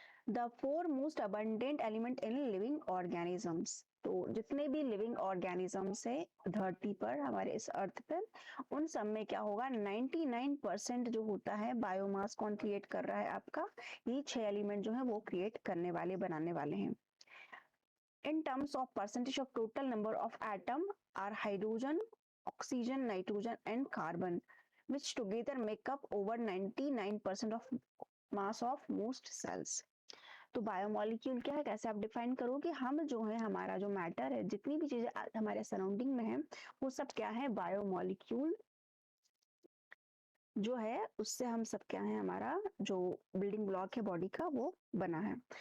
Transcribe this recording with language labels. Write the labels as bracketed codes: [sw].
[en] The four most abundant element in living organisms. [hi] तो जितने भी लिविंग ऑर्गेनिजम्स है धरती पर, हमारे इस अर्थ पर, उन सब में क्या होगा, 99% जो होता है बायोमास कौन क्रिएट कर रहा है आपका, ये 6 एलिमेंट जो है वो क्रिएट करने वाले, बनाने वाले हैं। [en] In terms of percentage of total number of atom are hydrogen, oxygen, nitrogen and carbon, which together make up over 99% of mass of most cells. [hi] तो बायोमोलिक्यूल क्या है, कैसे आप डिफाइन करोगे, हम जो है, हमारा जो मैटर है, जितनी भी चीजें हमारे सराउंडिंग में है, वो सब क्या है, बायोमोलिक्यूल जो है, उससे हम सब क्या है, हमारा जो बिल्डिंग ब्लॉक है बॉडी का वो बना है।